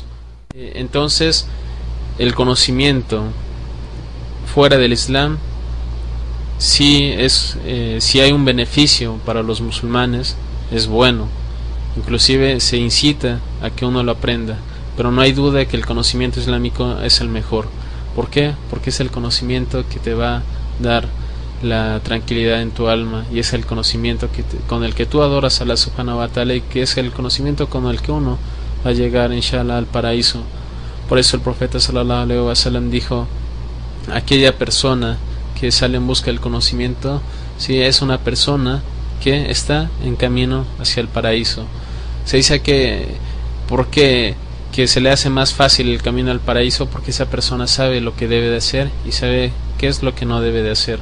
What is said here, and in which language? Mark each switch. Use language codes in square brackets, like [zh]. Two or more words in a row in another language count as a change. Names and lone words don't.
[es] Entonces, el conocimiento fuera del Islam, si hay un beneficio para los musulmanes, es bueno. Inclusive se incita a que uno lo aprenda, pero no hay duda de que el conocimiento islámico es el mejor. ¿Por qué? Porque es el conocimiento que te va a dar la tranquilidad en tu alma, y es el conocimiento con el que tú adoras a [ar] الله سبحانه وتعالى, [es] y que es el conocimiento con el que uno va a llegar inshallah al paraíso. Por eso el profeta [ar] صلى الله عليه وسلم [es] dijo: aquella persona que sale en busca del conocimiento, sí, es una persona que está en camino hacia el paraíso. Se dice que se le hace más fácil el camino al paraíso porque esa persona sabe lo que debe de hacer y sabe qué es lo que no debe de hacer.